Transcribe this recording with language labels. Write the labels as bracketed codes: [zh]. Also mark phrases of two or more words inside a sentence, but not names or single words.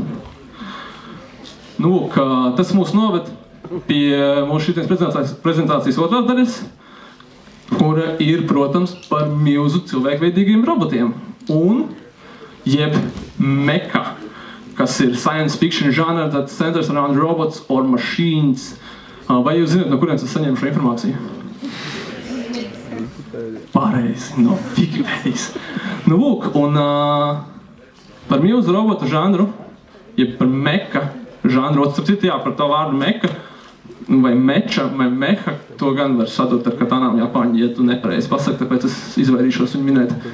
[lv] Nu, tas mūs noved pie mūsu šīs prezentācijas otrās daļas, kura ir, protams, par milzu cilvēkveidīgiem robotiem. Un, jeb mecha, kas ir [en] science fiction genre that centers around robots or machines. [lv] Vai jūs zināt, no kurienes es saņēmu šo informāciju? Pareizi, no Wikipēdijas. Nu, lūk, un par milzu robotu žanru, ja par mecha žanru, starp citu, jā, par to vārdu mecha, vai meča, vai meha, to gan var sadot ar katanām Japāņi, ja tu nepareizi pasaki, tāpēc es izvairīšos viņu minēt.